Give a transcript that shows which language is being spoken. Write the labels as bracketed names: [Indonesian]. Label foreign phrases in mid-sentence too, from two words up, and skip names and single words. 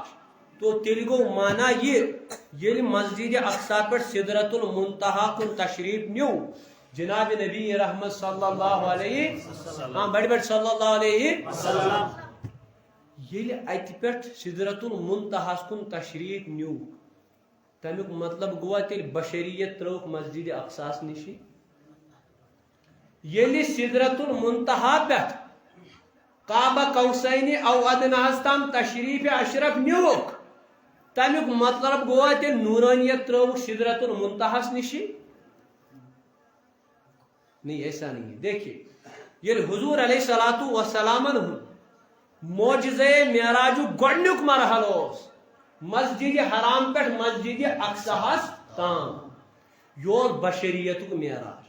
[Kashmiri] تو تیل گو مانا یہ مسجد اقصی پہ سدرت المنتہا کن تشریف نیو جناب نبی رحمت [Arabic] صلی اللہ علیہ [Kashmiri] بڑ [Arabic] صلی اللہ علیہ وسلم [Kashmiri] یل ات پہ سدرت المنتہا کن تشریف نیو تمیک مطلب گوا تیل بشریت تروک مسجد اقصاس نشی. یل سدرت المنتہا پہ کعبہ [Arabic] قوسین او [Kashmiri] ادناس تام تشریف اشرف نیوک تمیک مطلب گوا تیل نورانیت تروک سدرت المنتہا نشی. [Urdu] نہیں ایسا نہیں ہے. دیکھیے یہ [Kashmiri] حضور [Arabic] علیہ الصلوۃ والسلام [Kashmiri] معجزہ معراج گۄڈنیُک مرحل اس مسجد حرام پہ مسجد اقصی تام یہ بشریت معراج.